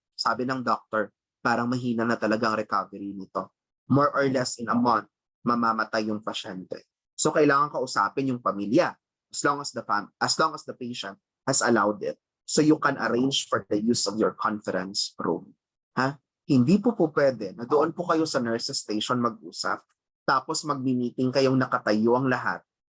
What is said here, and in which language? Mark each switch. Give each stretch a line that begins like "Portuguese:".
Filipino: Sabi ng doktor, parang mahina na talaga ang recovery nito.
English: More or less in a month,
Filipino: mamamatay yung pasyente. So kailangan kausapin yung pamilya
English: as long as the patient has allowed it. So you can arrange for the use of your conference room.
Filipino: Ha? Hindi po pwede na doon po kayo sa nurses station mag-usap. Tapos magmi-meeting kayong nakatayo ang lahat.